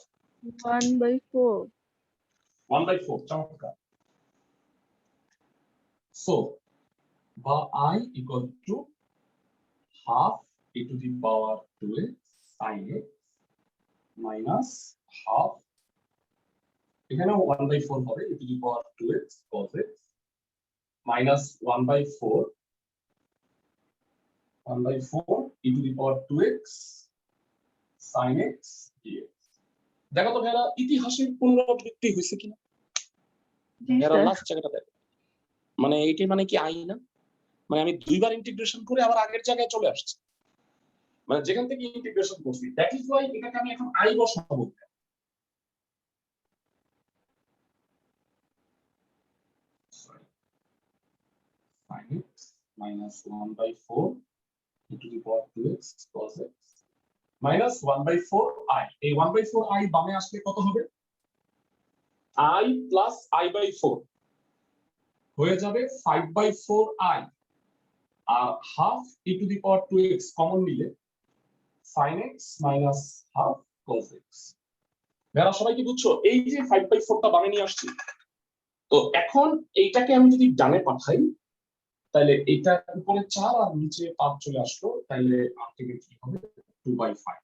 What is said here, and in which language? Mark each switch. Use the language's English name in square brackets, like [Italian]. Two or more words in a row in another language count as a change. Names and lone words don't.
[Bangla] 1/4। 1/4। চমৎকার। [English] সো বা I equal to half e to the power 2x sin x minus half, এখানে 1/4 হবে e to the power 2x cos x minus 1/4 e to the power 2x sin x dx। [Bangla] দেখো তো ভাইরা ইতিহাসের পুনরাবৃত্তি হয়েছে কিনা, জি এরা স্যার। লাস্ট জায়গাটা দেখো, মানে এইটাই মানে কি আই না, মানে আমি দুইবার ইন্টিগ্রেশন করে আবার আগের জায়গায় চলে আসছি, মানে যেখান থেকে ইন্টিগ্রেশন করছি, [English] that is why [Bangla] এটাকে আমি এখন আই বসাবো। [English] Sin x minus 1/4 e to the power 2x cos x minus 1/4 I। [Bangla] এই 1/4 I বামে আসলে কত হবে, [English] I plus I/4 [Bangla] হয়ে যাবে [English] 5/4 I আর half e to the power 2x কমন নিলে sin x minus half cos x। [Bangla] যারা সবাই কি বুঝছো, এই যে 5/4 টা বামে নিয়ে আসছি, তো এখন এইটাকে আমি যদি ডানে পাঠাই তাহলে এটা উপরে 4 আর নিচে 5 চলে আসলো, তাহলে আলটিমেটলি হবে 2/5।